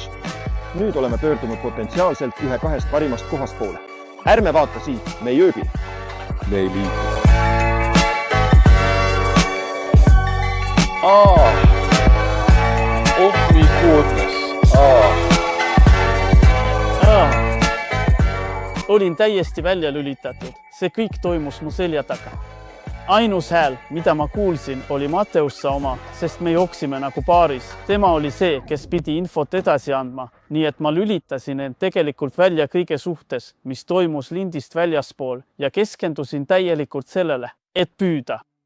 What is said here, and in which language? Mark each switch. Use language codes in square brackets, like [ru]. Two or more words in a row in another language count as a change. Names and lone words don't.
[et] Nüüd oleme pöördunud potentsiaalselt ühe kahest parimast kohast poole. Ärme vaata siit, me ei ööbi. Me ei liigu. [en] Oh my goodness. [et] Olin täiesti välja lülitatud. See kõik toimus mu selja taga. Ainus hääl, mida ma kuulsin, oli Mateussa oma, sest me jooksime nagu paaris. Tema oli see, kes pidi infot edasi andma, nii et ma lülitasin end tegelikult välja kõige suhtes, mis toimus lindist väljaspool ja keskendusin täielikult sellele, et püüda.